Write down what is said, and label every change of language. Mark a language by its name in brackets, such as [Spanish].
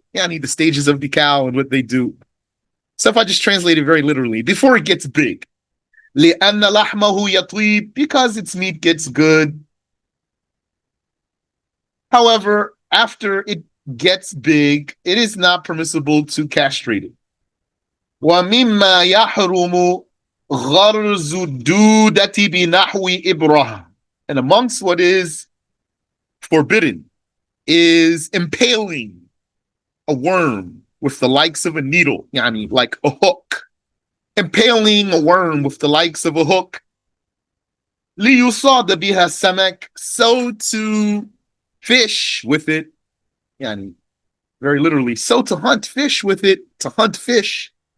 [English] Yeah, I need the stages of the cow and what they do. So if I just translate it very literally, before it gets big, [Arabic] لأن لحمه يطيب, [English] because its meat gets good. However, after it gets big, it is not permissible to castrate it. [Arabic] ومما يحرم غرز الدودة بنحو إبرة. [English] And amongst what is forbidden is impaling a worm with the likes of a needle, yani like a hook. Impaling a worm with the likes of a hook. [Arabic] ليصاد بها السمك, [English] so to fish with it, yani very literally, so to hunt fish with it, to hunt fish.